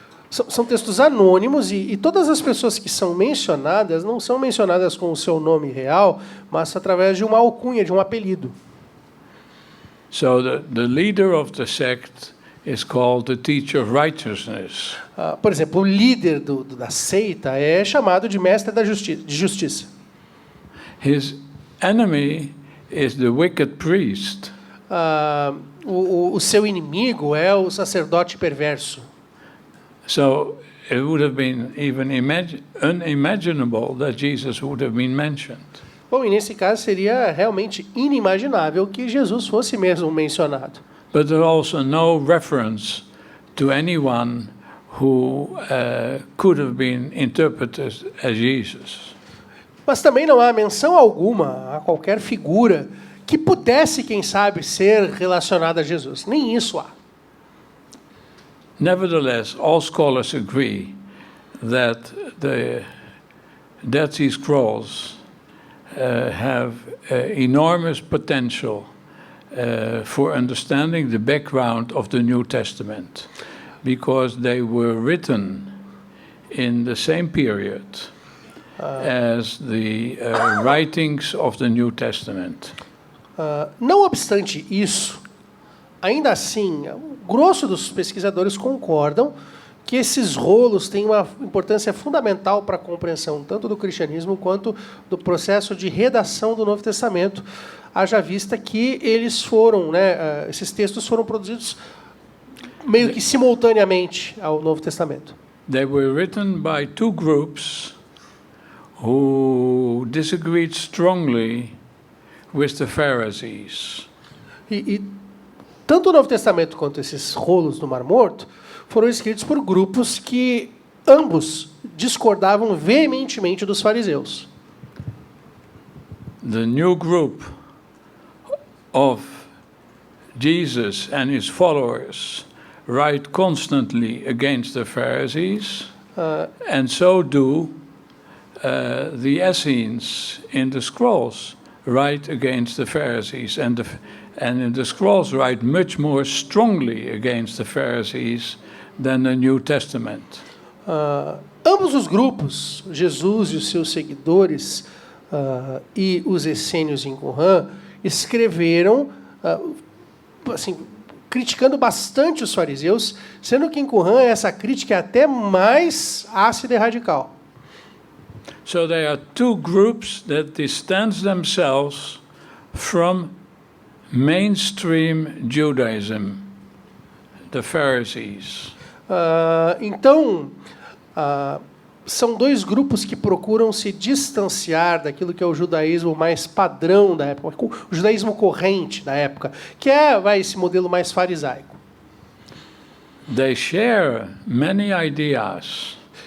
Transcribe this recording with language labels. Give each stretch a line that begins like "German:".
Portuguese: São textos anônimos e todas as pessoas que são mencionadas não são mencionadas com o seu nome real, mas através de uma alcunha, de um apelido.
English: So the leader of the sect is called the teacher of righteousness.
Portuguese: Por exemplo, o líder da seita é chamado de mestre de justiça.
English: His enemy is the wicked priest.
Portuguese: O seu inimigo é o sacerdote perverso.
English: So it would have been even unimaginable that Jesus would have been mentioned.
Portuguese: Bom, e nesse caso seria realmente inimaginável que Jesus fosse mesmo mencionado.
English: But there's also no reference to anyone who could have been interpreted as Jesus.
Portuguese: Mas também não há menção alguma a qualquer figura que pudesse, quem sabe, ser relacionada a Jesus. Nem isso há.
English: Nevertheless, all scholars agree that the Dead Sea Scrolls have enormous potential for understanding the background of the New Testament, because they were written in the same period as the writings of the New Testament.
Portuguese: Não obstante isso, ainda assim, o grosso dos pesquisadores concordam que esses rolos têm uma importância fundamental para a compreensão tanto do cristianismo quanto do processo de redação do Novo Testamento, haja vista que eles foram, esses textos foram produzidos meio que simultaneamente ao Novo Testamento.
English: They were written by two groups who disagreed strongly with the Pharisees.
Portuguese: E tanto o Novo Testamento quanto esses rolos do Mar Morto foram escritos por grupos que ambos discordavam veementemente dos fariseus.
English: The new group of Jesus and his followers write constantly against the Pharisees, and so do the Essenes in the scrolls write against the Pharisees, and in the scrolls write much more strongly against the Pharisees than the New Testament.
Portuguese: Ambos os grupos, Jesus e os seus seguidores e os essênios em Qumran, escreveram assim, criticando bastante os fariseus, sendo que em Qumran essa crítica é até mais ácida e radical.
English: So there are two groups that distance themselves from mainstream Judaism, the Pharisees.
Portuguese: Então, são dois grupos que procuram se distanciar daquilo que é o judaísmo mais padrão da época, o judaísmo corrente da época, que é esse modelo mais farisaico.
English: They share many ideas.